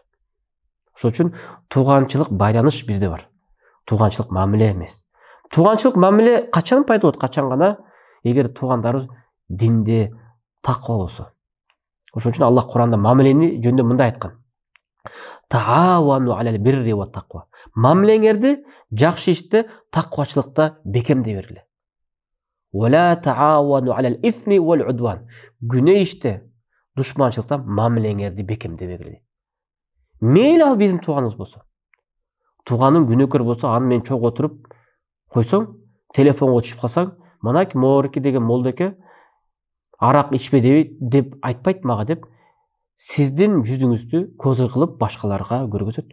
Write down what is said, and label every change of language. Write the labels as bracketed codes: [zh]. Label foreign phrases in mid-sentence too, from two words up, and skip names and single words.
[ky] Ошол үчүн тууганчылык байланыш бизде бар. Тууганчылык мамиле эмес. Тууганчылык мамиле качан пайда болот? Качан гана эгер туугандарыбыз динде таква болсо. Ошон үчүн Аллах Куранда мамилени жөнүндө мындай айткан: [ar] تعاونوا على البر والتقوى. [ky] Мамилеңерди жакшы иште, таквачылыкта бекемдей бергиле. [ar] ولا تعاونوا على الإثم والعدوان. [ky] Күнөө иште, душманчылыкта мамилеңерди бекемдей бергиле. Мейли ал биздин тууганыбыз болсо. Тууганың күнөөкөр болсо, аны менен чогуу отуруп койсоң, телефонго түшүп калсаң, манайки Моорики деген молдоке арак ичпе деп айтпайт мага деп, сиздин жүзүңүздү козыр кылып башкаларга көргөзөт.